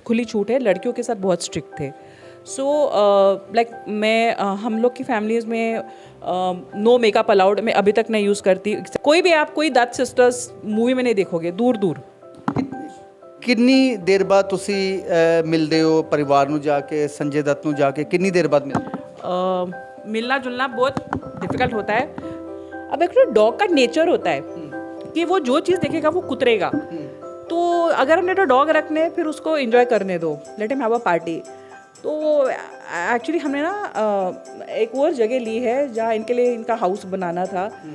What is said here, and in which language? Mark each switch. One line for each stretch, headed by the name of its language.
Hindi: खुली छूट है, लड़कियों के साथ बहुत स्ट्रिक्ट थे। सो लाइक हम लोग की फैमिलीज़ में
English: no makeup allowed
Hindi: मैं अभी तक नहीं यूज़ करती। कोई भी आप कोई दत्त सिस्टर्स मूवी में नहीं देखोगे, दूर दूर।
Punjabi: ਕਿੰਨੀ ਦੇਰ ਬਾਅਦ ਤੁਸੀਂ ਮਿਲਦੇ ਹੋ ਪਰਿਵਾਰ ਨੂੰ ਜਾ ਕੇ, ਸੰਜੇ ਦੱਤ ਨੂੰ ਜਾ ਕੇ ਕਿੰਨੀ ਦੇਰ ਬਾਅਦ ਮਿਲਦੇ ਹੋ?
Hindi: मिलना जुलना बहुत डिफ़िकल्ट होता है। अब एक डॉग का नेचर होता है कि वो जो चीज़ देखेगा वो कुतरेगा। तो अगर हमने तो डॉग रखने फिर उसको एंजॉय करने दो,
English: Let him have a party.
Hindi: तो एक्चुअली हमने ना एक और जगह ली है जहाँ इनके लिए इनका हाउस बनाना था।